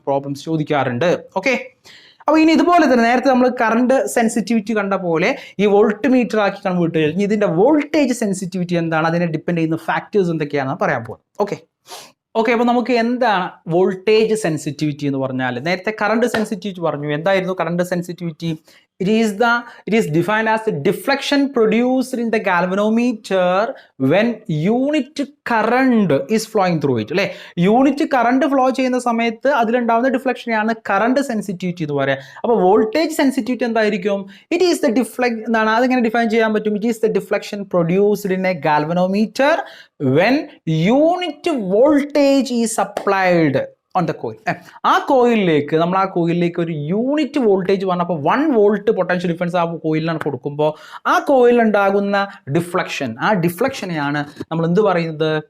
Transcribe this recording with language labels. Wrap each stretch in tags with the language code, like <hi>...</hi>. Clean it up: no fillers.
<ml>Problems ചോദിക്കാറുണ്ട്. Okay. അപ്പോൾ ഇനി ഇതുപോലെ തന്നെ നേരത്തെ നമ്മൾ കറണ്ട് സെൻസിറ്റിവിറ്റി കണ്ട പോലെ ഈ വോൾട്ട് മീറ്റർ ആക്കി കൺവേർട്ട് ചെയ്യും. ഇതിന്റെ വോൾട്ടേജ് സെൻസിറ്റിവിറ്റി എന്താണ്, അതിനെ ഡിപ്പെൻഡ് ചെയ്യുന്ന ഫാക്ടേഴ്സ് എന്തൊക്കെയാണെന്ന് പറയാൻ പോകുന്നത്. ഓക്കെ. ഓക്കെ, അപ്പോൾ നമുക്ക് എന്താണ് വോൾട്ടേജ് സെൻസിറ്റിവിറ്റി എന്ന് പറഞ്ഞാൽ? നേരത്തെ കറണ്ട് സെൻസിറ്റിവിറ്റി പറഞ്ഞു. എന്തായിരുന്നു current sensitivity?</ml> <en>It is defined as the deflection produced in the galvanometer when unit current is flowing through it.</en> <ml>അല്ലേ, യൂണിറ്റ് കറണ്ട് ഫ്ലോ ചെയ്യുന്ന സമയത്ത് അതിലുണ്ടാവുന്ന ഡിഫ്ലക്ഷനെയാണ് കറണ്ട് സെൻസിറ്റിവിറ്റി എന്ന് പറയുക. അപ്പോൾ വോൾട്ടേജ് സെൻസിറ്റിവിറ്റി എന്തായിരിക്കും? ഇറ്റ് ഈസ് ദ എന്താണ്, അതെങ്ങനെ ഡിഫൈൻ ചെയ്യാൻ പറ്റും?</ml> <en>It is the deflection produced in a galvanometer when unit voltage is applied on the coil.</en> <ml>ആ കോയിലിലേക്ക് നമ്മൾ ഒരു യൂണിറ്റ് വോൾട്ടേജ് വന്നപ്പോൾ 1 വോൾട്ട് പൊട്ടൻഷ്യൽ ഡിഫറൻസ് ആ കോയിലിനാണ് കൊടുക്കുമ്പോൾ ആ കോയിലിൽ ഉണ്ടാകുന്ന ഡിഫ്ലക്ഷൻ, ആ ഡിഫ്ലക്ഷനെയാണ് നമ്മൾ എന്ത് പറയുന്നത്?</ml>